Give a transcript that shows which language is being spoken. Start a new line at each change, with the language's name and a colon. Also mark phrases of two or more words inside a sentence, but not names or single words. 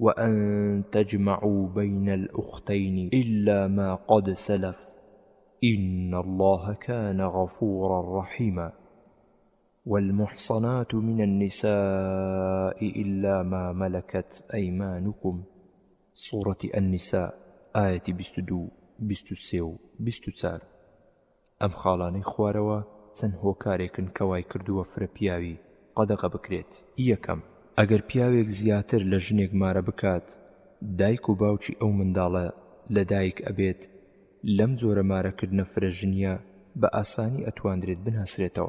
Arabic: وأن تجمعوا بين الأختين إلا ما قد سلف إن الله كان غفورا رحيما والمحصنات من النساء إلا ما ملكت أيمانكم سورة النساء آية 22 23 24
Central Kurdish: ئەم خاڵانەی خوارەوە چەند هۆکارێکن کەوای کردووە فرە پیاوی قەدەغە بکرێت. یەکەم، ئەگەر پیاوێک زیاتر لە ژنێک مارە بکات، دایک و باوکی ئەو منداڵە لە دایک ئەبێت لەم جۆرە مارەکردنە فرە ژنیە بە ئاسانی ئەتواندرێت بنهەسرێتەوە.